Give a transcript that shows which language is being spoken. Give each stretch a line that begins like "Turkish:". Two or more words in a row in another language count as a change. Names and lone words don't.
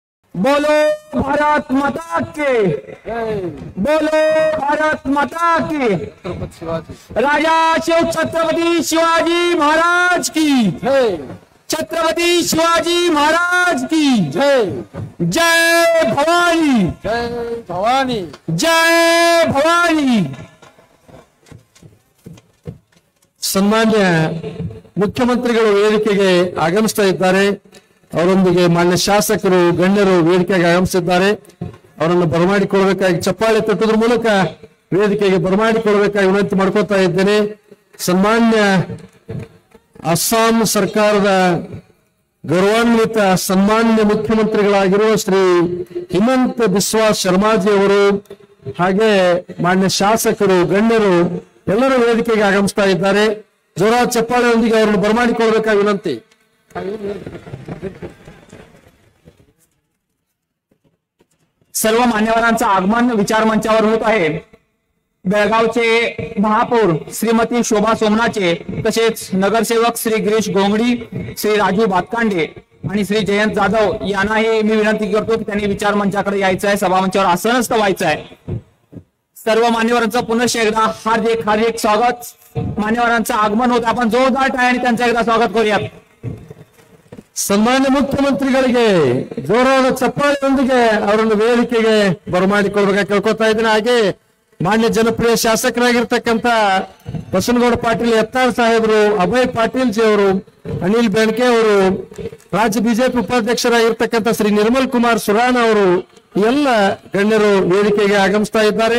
Hindi: बोलो भारत माता के, बोलो भारत माता की। राजा शिव छत्रपति शिवाजी महाराज की, छत्रपति शिवाजी महाराज की जय। जय भवानी, जय भवानी, जय भवानी।
Kannada: ಸನ್ಮಾನ್ಯ ಮುಖ್ಯಮಂತ್ರಿಗಳು ವೇದಿಕೆಗೆ ಆಗಮಿಸ್ತಾ ಇದ್ದಾರೆ. ಅವರೊಂದಿಗೆ ಮಾನ್ಯ ಶಾಸಕರು ಗಣ್ಯರು ವೇದಿಕೆಗೆ ಆಗಮಿಸಿದ್ದಾರೆ. ಅವರನ್ನು ಬರಮಾಡಿಕೊಳ್ಳಬೇಕಾಗಿ ಚಪ್ಪಾಳೆ ತಟ್ಟುವುದರ ಮೂಲಕ ವೇದಿಕೆಗೆ ಬರಮಾಡಿಕೊಳ್ಳಬೇಕಾಗಿ ವಿನಂತಿ ಮಾಡ್ಕೋತಾ ಇದ್ದೇನೆ. ಸನ್ಮಾನ್ಯ ಅಸ್ಸಾಂ ಸರ್ಕಾರದ ಗೌರವಾನ್ವಿತ ಸನ್ಮಾನ್ಯ ಮುಖ್ಯಮಂತ್ರಿಗಳಾಗಿರುವ ಶ್ರೀ ಹಿಮಂತ ಬಿಸ್ವಾ ಶರ್ಮಾಜಿ ಅವರು ಹಾಗೆ ಮಾನ್ಯ ಶಾಸಕರು ಗಣ್ಯರು ಎಲ್ಲರೂ ವೇದಿಕೆಗೆ ಆಗಮಿಸ್ತಾ ಇದ್ದಾರೆ. ಜೋರಾದ ಚಪ್ಪಾಳೆಯೊಂದಿಗೆ ಅವರನ್ನು ಬರಮಾಡಿಕೊಳ್ಳಬೇಕಾಗಿ विनंती.
Marathi: सर्व मान्यवरांचं आगमन विचार मंचावर होत आहे. बेळगावचे महापौर श्रीमती शोभा सोमनाचे, तसेच नगरसेवक श्री गिरीश गोंगडी, श्री राजू भातकांडे आणि श्री जयंत जाधव यांनाही मी विनंती करतो की त्यांनी विचार मंचाकडे यायचं आहे, सभामंचावर आसनस्थ व्हायचं आहे. सर्व मान्यवरांचं पुनश्च एकदा हार्दिक हार्दिक स्वागत. मान्यवरांचं आगमन होत, आपण जोरदार टाळ्यांनी त्यांचं एकदा स्वागत करूयात.
Kannada: ಸನ್ಮಾನ್ಯ ಮುಖ್ಯಮಂತ್ರಿಗಳಿಗೆ ಜೋರಾದ ಚಪ್ಪಾಳೆಯೊಂದಿಗೆ ಅವರನ್ನು ವೇದಿಕೆಗೆ ಬರಮಾಡಿಕೊಳ್ಳಬೇಕಾಗಿ ಕೇಳ್ಕೊತಾ ಇದ್ದೇನೆ. ಹಾಗೆ ಮಾನ್ಯ ಜನಪ್ರಿಯ ಶಾಸಕರಾಗಿರ್ತಕ್ಕಂಥ ಬಸನಗೌಡ ಪಾಟೀಲ್ ಯತ್ನಾಳ್ ಸಾಹೇಬರು, ಅಭಯ್ ಪಾಟೀಲ್ ಜಿ ಅವರು, ಅನಿಲ್ ಬೆಣಕೆ ಅವರು, ರಾಜ್ಯ ಬಿಜೆಪಿ ಉಪಾಧ್ಯಕ್ಷರಾಗಿರ್ತಕ್ಕಂಥ ಶ್ರೀ ನಿರ್ಮಲ್ ಕುಮಾರ್ ಸುರಾನ್ ಅವರು ಎಲ್ಲ ಗಣ್ಯರು ವೇದಿಕೆಗೆ ಆಗಮಿಸ್ತಾ ಇದ್ದಾರೆ.